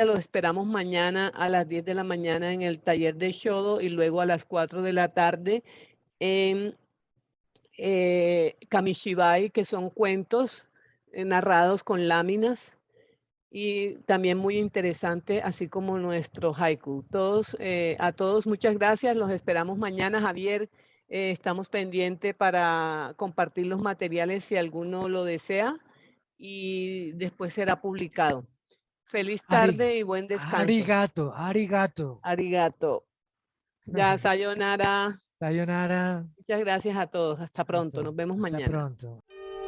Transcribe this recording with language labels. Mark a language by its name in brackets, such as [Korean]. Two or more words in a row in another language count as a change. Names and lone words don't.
[Spanish] Los esperamos mañana a las 10 de la mañana en el taller de Shodo y luego a las 4 de la tarde en Kamishibai, que son cuentos narrados con láminas y también muy interesante, así como nuestro haiku. A todos muchas gracias, los esperamos mañana. Javier, estamos pendientes para compartir los materiales si alguno lo desea y después será publicado. Feliz tarde y buen descanso. [Japanese] ありがとう、ありがとう. Arigato. [Spanish] Ya, sayonara. [Japanese] Sayonara. [Spanish] Muchas gracias a todos. Hasta pronto. Nos vemos Hasta mañana. pronto.